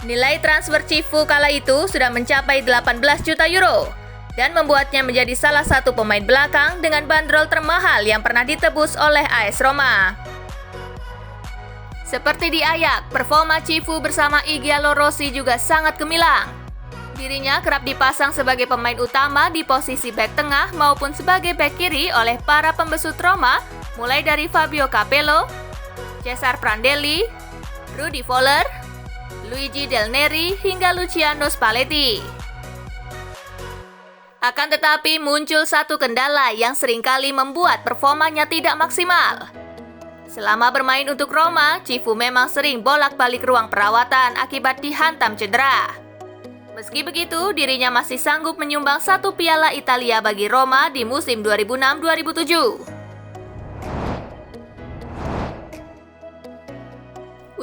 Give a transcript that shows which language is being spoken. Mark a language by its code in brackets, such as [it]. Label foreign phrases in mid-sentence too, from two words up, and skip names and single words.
[id] Nilai transfer Cifu kala itu sudah mencapai 18 juta euro dan membuatnya menjadi salah satu pemain belakang dengan bandrol termahal yang pernah ditebus oleh AS Roma. Seperti di Ajax, performa Cifu bersama Igalo Rossi juga sangat gemilang. Dirinya kerap dipasang sebagai pemain utama di posisi bek tengah maupun sebagai bek kiri oleh para pembesut Roma, mulai dari Fabio Capello, Cesar Prandelli, Rudi Voller, Luigi Del Neri, hingga Luciano Spalletti. Akan tetapi muncul satu kendala yang seringkali membuat performanya tidak maksimal. Selama bermain untuk Roma, Cifu memang sering bolak-balik ruang perawatan akibat dihantam cedera. Meski begitu, dirinya masih sanggup menyumbang 1 piala Italia bagi Roma di musim 2006-2007.